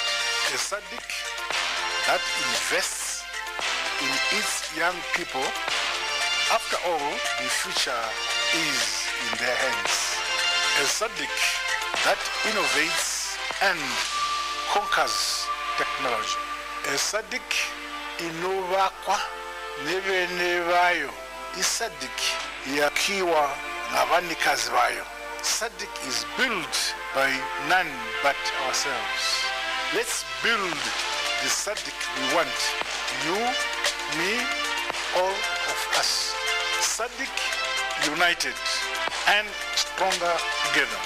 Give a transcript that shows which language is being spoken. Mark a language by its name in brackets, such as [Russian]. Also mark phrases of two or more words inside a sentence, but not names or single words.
[English] A Sadc that invests in its young people. After all, the future is in their hands. A Sadc that innovates and conquers technology. [Shona] A Sadc inovakwa nebene bayo. [North Ndebele] Sadc yakiwa nabanikazi bayo. [English] Sadc is built by none but ourselves. Let's build the Sadc we want. You, me, all of us. Sadc united and stronger together.